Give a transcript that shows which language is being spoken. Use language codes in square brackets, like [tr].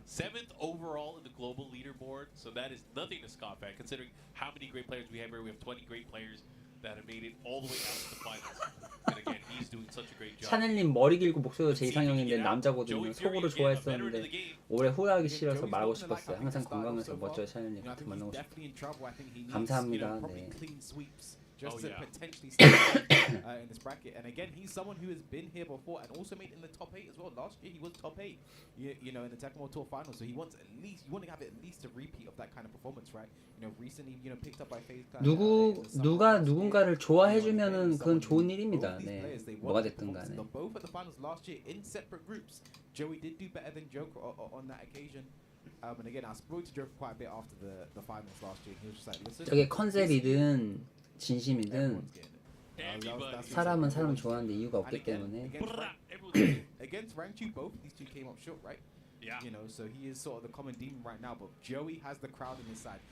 [en] 7th overall in the global leaderboard, so that is nothing to scoff at. Considering how many great players we have here, we have 20 great players that have made it all the way out to the finals. And again, he's doing such a great job. [ko] 샤넬님 머리 길고 목소리도 제 이상형인데 남자거든요. 속으로 좋아했었는데 올해 후회하기 싫어서 말하고 싶었어요. 항상 건강해서 멋져요 샤넬님 같은 만나고 싶어요. 감사합니다. 네. [en] Just Oh, to yeah. potentially stay in this bracket. And again, he's someone who has been here before and also made it in the top 8 as well. Last year he was top 8, in the Tecmo Tour finals. So you want to have at least a repeat of that kind of performance, right? Recently, picked up by FaZe Clan. [ko] 누가 누군가를 좋아해주면은 그건 좋은 일입니다. 네, 뭐가 됐든 간에. [en] Both at the finals last year in separate groups. Joey did do better than Joker on that occasion. And again, I spoke to Joker quite a bit after the finals last year. He was just like, listen. [ko] 저게 컨셉이든 진심이든 사람은 사람 좋아하는데 이유가 없기 때문에. [en] Against Rangchu, both these two came up short, right? Yeah. So he is sort of the common demon right now. But Joey has the crowd on his side.